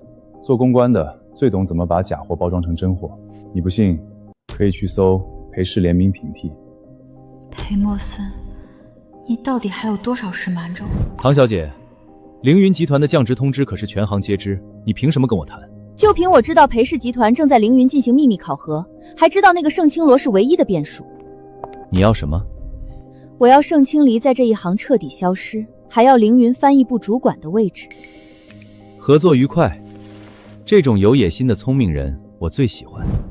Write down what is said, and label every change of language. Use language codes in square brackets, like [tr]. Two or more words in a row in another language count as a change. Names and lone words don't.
[zh] 做公關的最懂怎麼把假貨包裝成真貨。你不信，可以去搜裴氏聯名平替。裴默森，你到底還有多少事瞞着我？唐小姐，凌雲集團的降職通知可是全行皆知，你憑什麼跟我談？就憑我知道裴氏集團正在凌雲進行秘密考核，還知道那個盛清羅是唯一的變數。你要什麼？我要盛清離在這一行徹底消失，還要凌雲翻譯部主管的位置。合作愉快，這種有野心的聰明人我最喜歡。